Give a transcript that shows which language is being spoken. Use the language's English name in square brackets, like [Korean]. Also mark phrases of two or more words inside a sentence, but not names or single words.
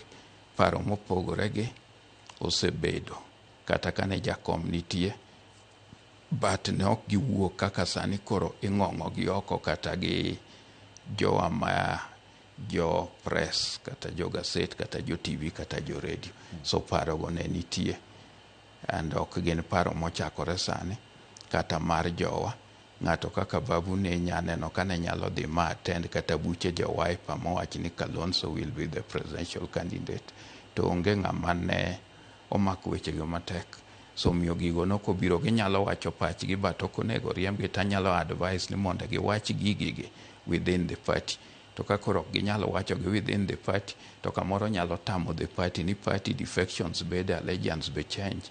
[Luo (Kenya and Tanzania)] Paro mopogore gi osebedo kata kane jakom nitie, but ne ok giwuok kaka sani koro ing'ong'o gi oko kata gi jo press kata jo gaset kata jo TV kata jo radio. So paro go ne nitie and ok gin paro mochakore sani kata mar jowa. Ng'ato kaka Babu ne nyaneno kane nyalo dhi ma attend kata buche jo Wiper mowach ni Kalonzo [English] will be the presidential candidate. [Luo (Kenya and Tanzania)] To onge ng'ama ne omako wechego matek. So miyo gigo nokobiro ginyalo wacho pachgi but ok onego riembgi. Tanyalo advise ni mondo giwach gigigi [English] within the party. [Luo (Kenya and Tanzania)] To ka koro ginyalo wacho gi [English] within the party, [Luo (Kenya and Tanzania)] to kamoro nyalo tamo [English] the party [Luo (Kenya and Tanzania)] ni [English] party defections [Luo (Kenya and Tanzania)] bede allegiance be change.